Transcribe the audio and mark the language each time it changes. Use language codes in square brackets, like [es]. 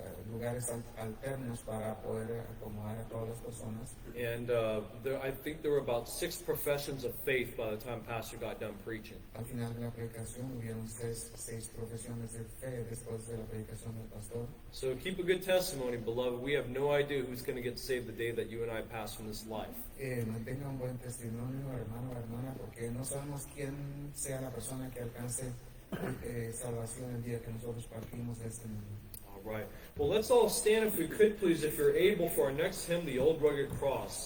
[es] lugares alternos para poder acomodar a todas las personas. [en] And I think there were about 6 professions of faith by the time Pastor got done preaching. [es] Al final de la predicación hubieron seis profesiones de fe después de la predicación del pastor. [en] So keep a good testimony, beloved. We have no idea who's going to get saved the day that you and I pass from this life. [es] Mantenga un buen testimonio, hermano o hermana, porque no sabemos quién sea la persona que alcance salvación el día que nosotros partimos de este mundo. [en] All right. Well, let's all stand, if we could, please, if you're able, for our next hymn, The Old Rugged Cross.